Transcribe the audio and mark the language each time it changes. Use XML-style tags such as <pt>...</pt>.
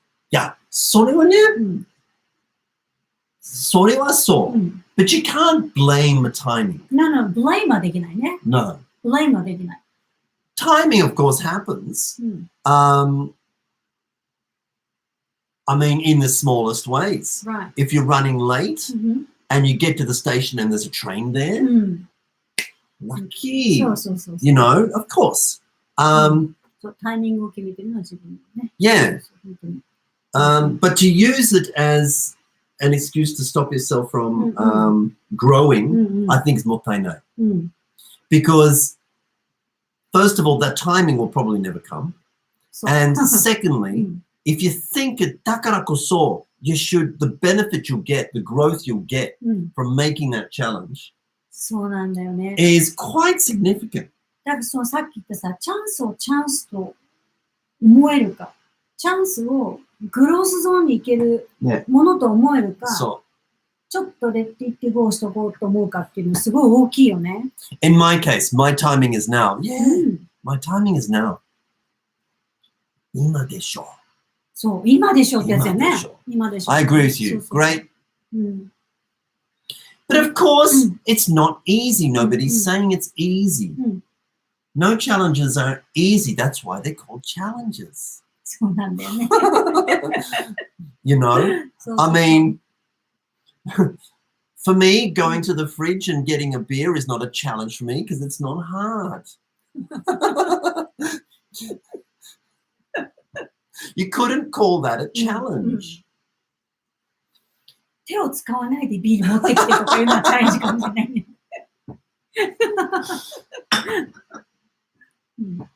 <ja>いや、それはね、それはそう。</ja> <en>But you can't blame the timing. No, blame</en> <ja>はできないね。</ja> <en>No.</en> <ja>Blame はできない。</ja> <en>Timing, of course, happens. I mean, in the smallest ways. Right. If you're running late and you get to the station and there's a train there, lucky. You know, of course.</en> <ja>タイミングを決めてるのは自分ね。</ja> <en>Yeah. But to use it as an excuse to stop yourself from growing, I think is もったいない。 Because, first of all, that timing will probably never come. And secondly, if you think it</en> <ja>だからこそ</ja> <en>the benefit you'll get, the growth you'll get from making that challenge</en> <ja>そうなんだよね。</ja> <en>is quite significant.</en> <ja>だからそのさっき言ったさ、チャンスをチャンスと思えるか、チャンスをグロースゾーンに行けるものと思えるか、ちょっとレッティってゴーしとこうと思うかっていうのすごい大きいよね。</ja> <en>In my case, my timing is now. Yeah, my timing is now.</en> <ja>今でしょ。そう、今でしょってやつよね。今でしょ。</ja> <en>I agree with you. Great. But of course, it's not easy. Nobody's saying it's easy. No challenges are easy. That's why they're called challenges.</en> <ja>そうなんだよね。</ja> <en>You know? I mean, for me, going to the fridge and getting a beer is not a challenge for me because it's not hard. You couldn't call that a challenge.</en> <ja>手を使わないでビール持ってきてとかいうのはチャレンジかもしれないね。</ja>